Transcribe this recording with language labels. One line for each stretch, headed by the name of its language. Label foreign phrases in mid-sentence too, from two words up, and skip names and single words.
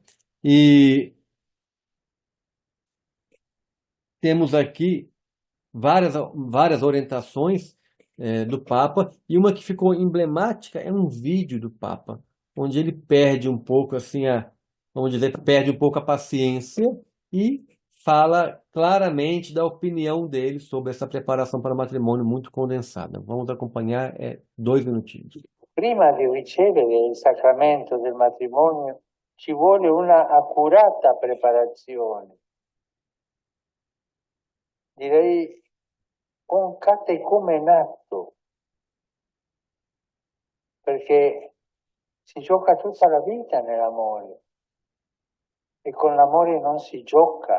Portuguese: E temos aqui várias orientações do Papa, e uma que ficou emblemática é um vídeo do Papa, onde ele perde um pouco, assim, vamos dizer, perde um pouco a paciência e fala claramente da opinião dele sobre essa preparação para o matrimônio muito condensada. Vamos acompanhar 2 minutinhos.
Italian: Prima di ricevere il sacramento del matrimonio ci vuole una accurata preparazione, direi un catecumenato, perché si gioca tutta la vita nell'amore e con l'amore non si gioca.